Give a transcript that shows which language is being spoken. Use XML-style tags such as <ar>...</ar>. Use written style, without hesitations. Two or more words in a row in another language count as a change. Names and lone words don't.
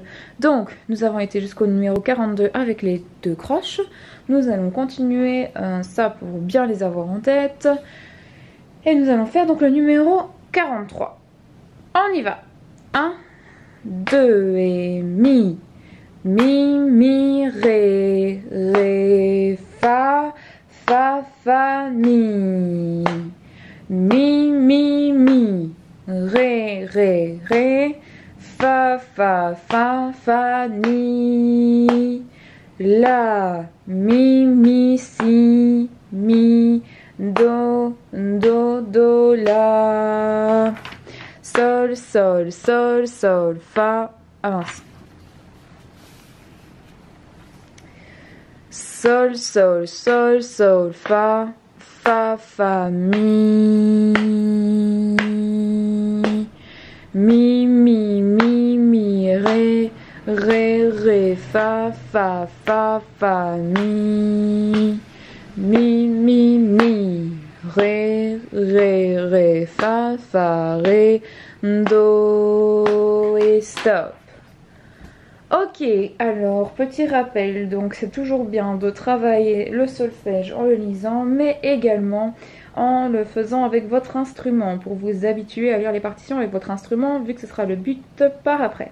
<fr>Donc, nous avons été jusqu'au numéro 42 avec les deux croches. Nous allons continuer ça pour bien les avoir en tête. Et nous allons faire donc le numéro 43. On y va. 1, 2 et mi. Mi, mi, ré, ré, fa, fa, fa, mi. Mi, mi, mi. Ré, ré, ré, fa, fa, fa, fa, mi, la, mi, si, mi, do, do, la, sol, sol, sol, sol, fa, avance. Sol, sol, sol, sol, fa, fa, mi. Mi, mi, mi, ré, ré, ré, fa, mi. Mi, mi, ré, ré, fa, ré, do et stop. Ok, alors petit rappel, donc c'est toujours bien de travailler le solfège en le lisant, mais également en le faisant avec votre instrument pour vous habituer à lire les partitions avec votre instrument vu que ce sera le but par après.</fr>